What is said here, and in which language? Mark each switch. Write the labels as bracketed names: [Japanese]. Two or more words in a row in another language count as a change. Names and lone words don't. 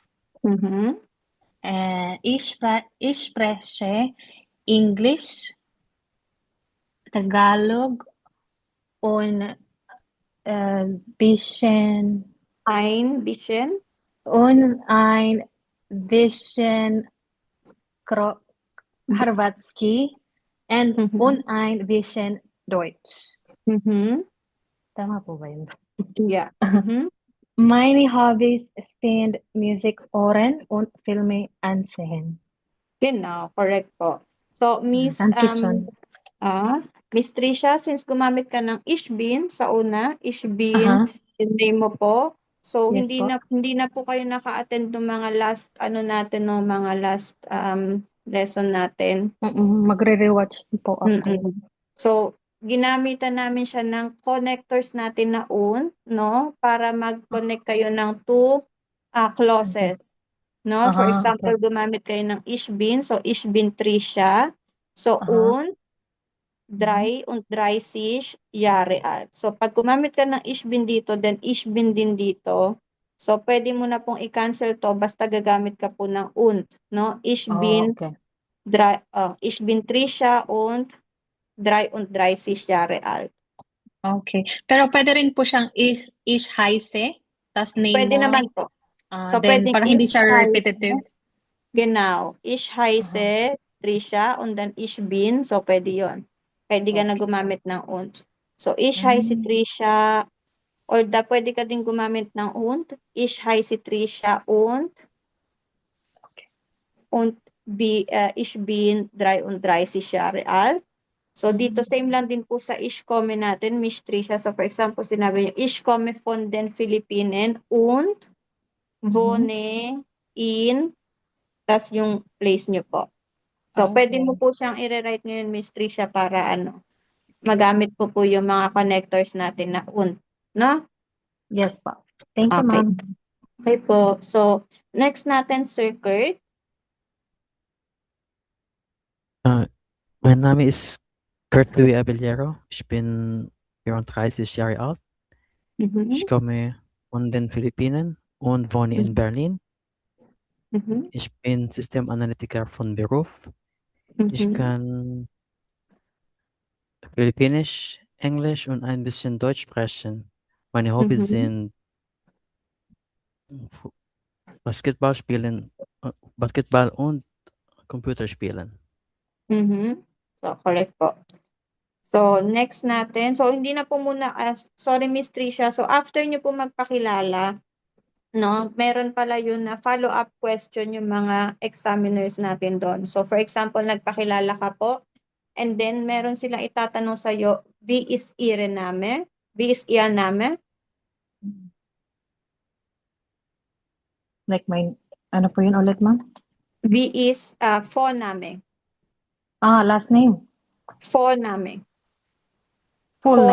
[German] Ich spreche Englisch, Tagalog und ein bisschen Hrvatski und ein bisschen Deutsch. [Filipino] Tama po ba yun? [English] Yeah. [German] Meine Hobbys sind Musik hören und Filme ansehen. Genau, [Filipino] correct po. So, Miss Miss Trisha, since gumamit ka ng [German] ich bin [Filipino] sa una, [German] ich bin, [Filipino] yung name mo po. So, [English] Yes [Filipino] hindi na po kayo naka-attend ng mga [English] last lesson [Filipino] natin. Magre-rewatch po ako. So, ginamitan namin siya ng connectors natin na no? Para mag-connect kayo ng [English] two clauses. [Filipino] No? [English] For example, [Filipino] gumamit kayo ng [German] ich bin. [Filipino] So, [German] ich bin Trisha. So, und 33 Jahre alt. [English] So, [Filipino] pag gumamit ka ng [German] ich bin [Filipino] dito, then [German] ich bin [Filipino] din dito. So, pwede mo na pong i-cancel to basta gagamit ka po ng und. No? [German] Ich bin Trisha und 33 Jahre alt. [Filipino] Okay. Pero pwede rin po siyang [German] ich heiße, [Filipino] tas name Pwede mo. naman po. So, [English] Then, [Filipino] pwedeng para hindi siya repetitive. [German] Genau. Ich heiße Trisha und then ich bin. [English] So, [Filipino] pwede yon. Pwede ka na gumamit ng und. So, [German] ich heiße Trisha [Filipino] or pwede ka din gumamit ng und. [German] Ich heiße Trisha und ich bin 33 Jahre alt. [English] So, [Filipino] dito same lang din po sa [German] ich komme [Filipino] natin, Miss Trisha. So, [English] for example, [Filipino] sinabi niyo, [German] ich komme von den Philippinen und wohne in, [Filipino] tas yung place niyo po. So, pwede mo po siyang i-rewrite ngayon, Miss Trisha, para magamit po yung mga connectors natin na [German] und. [Filipino] No? Yes po. [English] Thank you, ma'am. [Filipino] Okay po. So, next natin, Sir Kurt. [German] Mein Name ist Kurt Louis Abellero. Ich bin 34 Jahre alt. Ich Mhm. komme von den Philippinen und wohne in Berlin. Mhm. Ich bin Systemanalytiker von Beruf. Ich Mhm. kann Filipinisch, Englisch und ein bisschen Deutsch sprechen. Meine Hobbys Mhm. sind Fu- Basketball spielen, Basketball und Computerspielen. Mhm. So, [Filipino] correct po. So, next natin. So, hindi na po muna, sorry Miss Tricia. So, after nyo po magpakilala, no, meron pala yun na [English] follow-up question [Filipino] yung mga examiners natin doon. So, for example, nagpakilala ka po, [English] and then [Filipino] meron silang itatanong sa'yo, [German] wie ist Ihre Name? Wie ist Ihr Name? [Filipino] Like ano po yun ulit, ma'am? [German] Wie ist Vorname? [English] Last name. [German] Vorname. [English] Full name.